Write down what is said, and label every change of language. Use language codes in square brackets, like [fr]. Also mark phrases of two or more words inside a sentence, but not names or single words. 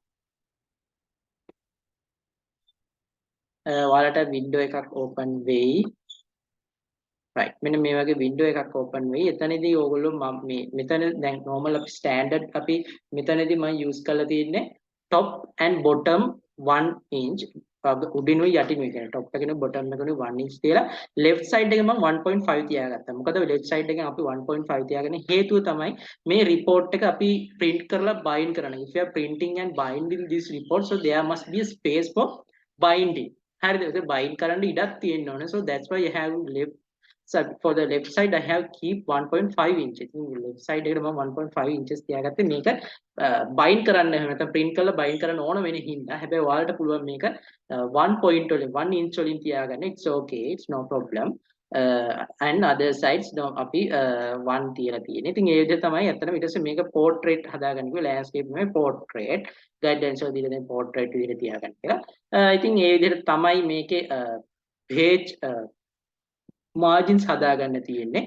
[si] ඔයාලට window එකක් open වෙයි right මෙන්න මේ වගේ window එකක් open වෙයි එතනදී ඕගොල්ලෝ මේ මෙතන දැන් normal අපි standard අපි මෙතනදී මම use කරලා තියෙන්නේ [en] top and bottom 1 inch [si] උඩිනුයි යටිනුයි කියන top එකේ bottom එකේ 1 inch තියලා [en] left side [si] එකේ මම 1.5 තියාගත්තා. මොකද [en] left side [si] එකෙන් අපි 1.5 තියාගෙන හේතුව තමයි මේ report එක අපි print කරලා bind කරන්න. [en] If you are printing and binding this report, so there must be a space for binding. [si] හරිද? ඒක bind කරන්න ඉඩක් තියෙන්න ඕනේ. [en] So that's why you have left. So for the left side, I have keep 1.5 inches. Left side [si] එකට මම 1.5 inches තියාගත්තේ මේක bind කරන්න එහෙම නැත්නම් print කරලා bind කරන්න ඕන වෙන හින්දා. හැබැයි ඔයාලට පුළුවන් මේක 1 point වලින් 1 inch වලින් තියාගන්න. [en] It's okay. It's no problem. And other sides [si] අපි 1 තියලා තියෙන්නේ. ඉතින් ඒ විදිහට තමයි අතන ඊට පස්සේ මේක portrait හදාගන්න කිව්ව landscape නෙමෙයි portrait. guidelines වල දීලා තියෙන portrait විදිහට තියාගන්න කියලා. ඉතින් ඒ විදිහට තමයි මේකේ [en] page margins [si] හදාගන්න තියෙන්නේ.